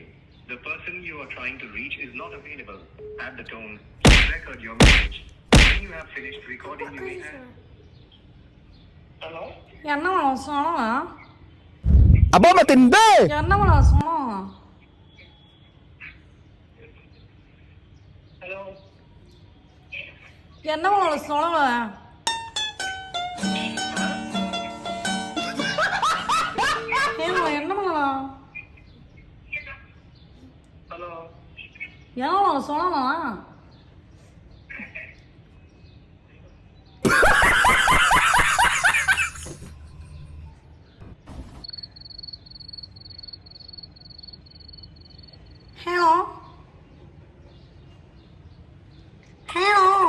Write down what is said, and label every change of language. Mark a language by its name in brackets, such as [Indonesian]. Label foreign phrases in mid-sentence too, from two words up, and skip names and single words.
[English] The person you are trying to reach is not available. At the tone, record your message. When you have finished recording, you may hang. [Telugu] హలో [Tamil] என்னமா சொல்லலாம்? Aba matindi! என்னமா சொல்லலாம்? [Telugu] హలో [Tamil] என்னமா சொல்லலாம்? என்னமா [Telugu] హలో [Tamil] என்னமா சொல்லலாம்? [Telugu] హలో హలో